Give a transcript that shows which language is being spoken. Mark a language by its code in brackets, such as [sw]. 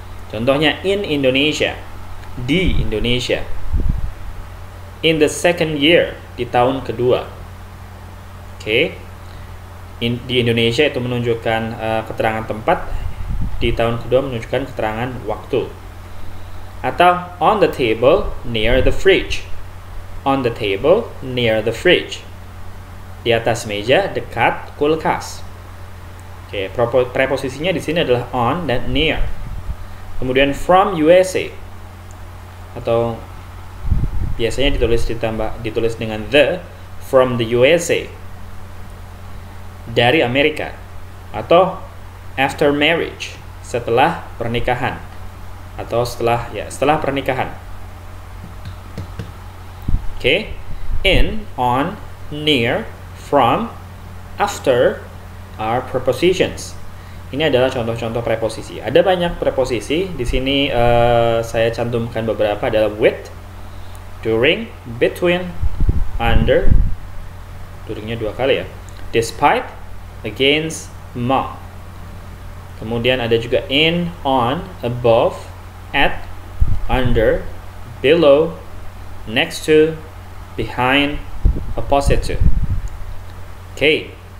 [id] Contohnya [en] in Indonesia, [id] di Indonesia. [en] In the second year, [id] di tahun kedua. [en] Oke. [id] Di Indonesia itu menunjukkan keterangan tempat. Di tahun kedua menunjukkan keterangan waktu. [en] Atau on the table near the fridge. On the table near the fridge. [id] Di atas meja dekat kulkas. Oke, preposisinya di sini adalah on dan near. Kemudian from USA. Atau biasanya ditulis dengan the, [en] from the USA. [id] Dari Amerika. [en] Atau after marriage. [id] Setelah pernikahan, atau setelah pernikahan. Oke. [en] In, on, near, from, after are prepositions. [id] Ini adalah contoh-contoh preposisi. Ada banyak preposisi. Di sini saya cantumkan beberapa adalah with, during, between, under. Duringnya 2 kali, ya. [en] Despite, against, among. [id] Kemudian ada juga [en] in, on, above, at, under, below, next to, behind, opposite to. Oke.